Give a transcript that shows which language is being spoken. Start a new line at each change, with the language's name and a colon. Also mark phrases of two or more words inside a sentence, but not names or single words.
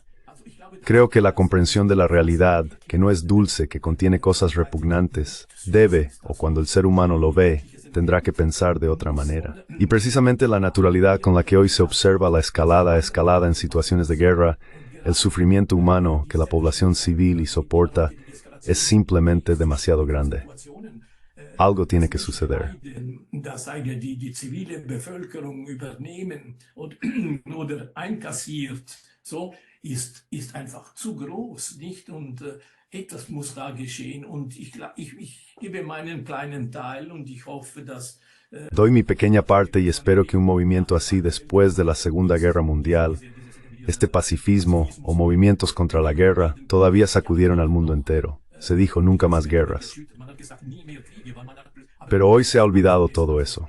Spanish: Creo que la comprensión de la realidad, que no es dulce, que contiene cosas repugnantes, debe, o cuando el ser humano lo ve, tendrá que pensar de otra manera. Y precisamente la naturalidad con la que hoy se observa la escalada en situaciones de guerra, el sufrimiento humano que la población civil soporta, es simplemente demasiado grande. Algo tiene que suceder.
German: dass die zivile Bevölkerung übernehmen oder einkassiert, so ist einfach zu groß, nicht? Und etwas muss da geschehen. Und ich gebe meinen kleinen Teil und ich hoffe, dass
Spanish: Doy mi pequeña parte y espero que un movimiento así después de la Segunda Guerra Mundial, este pacifismo o movimientos contra la guerra, todavía sacudieron al mundo entero. Se dijo nunca más guerras. Pero hoy se ha olvidado todo eso.